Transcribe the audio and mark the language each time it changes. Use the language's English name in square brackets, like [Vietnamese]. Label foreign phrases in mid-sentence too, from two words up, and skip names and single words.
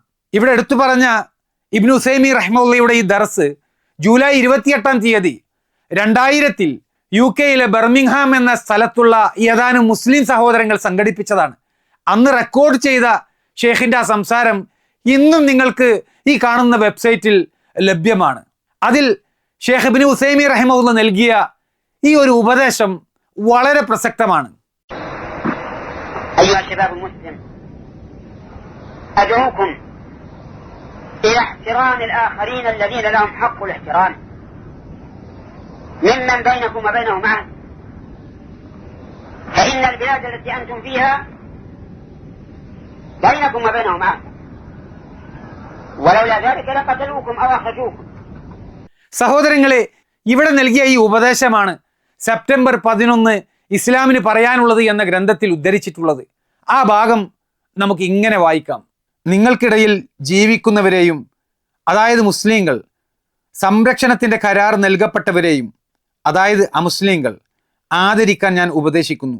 [Malayalam] ഇവിടെ എടുത്തു പറഞ്ഞ ഇബ്നു ഉസൈമി റഹിമഹുള്ളയുടെ ഈ ദർസ് ജൂലൈ 28 2000 UK ബർമിംഗ്ഹാം എന്ന സ്ഥലത്തുള്ള ഏതാനും മുസ്ലിം സഹോദരങ്ങൾ സംഘടിപ്പിച്ചതാണ്. അന്ന് റെക്കോർഡ് ചെയ്ത ഷെയ്ഖിന്റെ ആ സംസാരം ഇന്നും നിങ്ങൾക്ക് ഈ കാണുന്ന വെബ്സൈറ്റിൽ ലഭ്യമാണ്. അതിൽ ഷെയ്ഖ് ഇബ്നു ഉസൈമി റഹിമഹുള്ള നൽകിയ ഈ ഒരു ഉപദേശം വളരെ പ്രസക്തമാണ്. [Arabic] أيها الشباب المسلم أدعوكم إلى احترام الآخرين الذين لهم حق الاحترام ممن بينكم وبينهم عهد فإن البلاد التي أنتم فيها بينكم وبينهم عهد ولولا ذلك لقتلوكم أو أخرجوكم. [Malayalam] സഹോദരങ്ങളെ, ഇവിടെ നൽകിയ ഈ ഉപദേശമാണ് സെപ്റ്റംബർ 11 ഇസ്ലാമിന് പറയാനുള്ളത് എന്ന ഗ്രന്ഥത്തിൽ ഉദ്ധരിച്ചിട്ടുള്ളത്. ആ ഭാഗം നമുക്ക് ഇങ്ങനെ വായിക്കാം. നിങ്ങൾക്കിടയിൽ ജീവിക്കുന്നവരെയും, അതായത് മുസ്ലിങ്ങൾ, സംരക്ഷണത്തിൻ്റെ കരാർ നൽകപ്പെട്ടവരെയും, അതായത് അമുസ്ലിങ്ങൾ, ആദരിക്കാൻ ഞാൻ ഉപദേശിക്കുന്നു.